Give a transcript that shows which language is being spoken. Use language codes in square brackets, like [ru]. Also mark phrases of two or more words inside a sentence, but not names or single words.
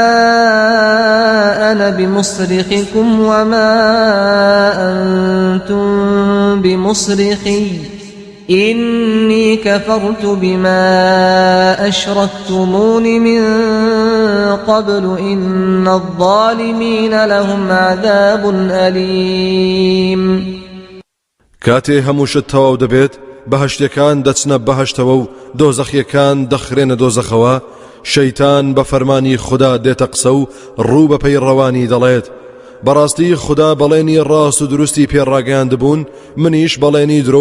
[ar] أنا بمصرخكم وما أنتم بمصرخي إني كفرت بما أشركتمون من قبل إن الظالمين لهم عذاب أليم [ckb] کاتێ هەمووشت تەواو دەبێت بەهەشتەکان دەچنە بەهەشتەوە و دۆزەخیەکان دەخرێنە دۆزەخەوە شەیتان بە فەرمانی خدا دێتە قسە و ڕوو بە پەیڕەوانی دەڵێت بەڕاستی خدا بەڵێنی ڕاست و دروستی پێڕاگەیاند بوون منیش بەڵێنی درۆ و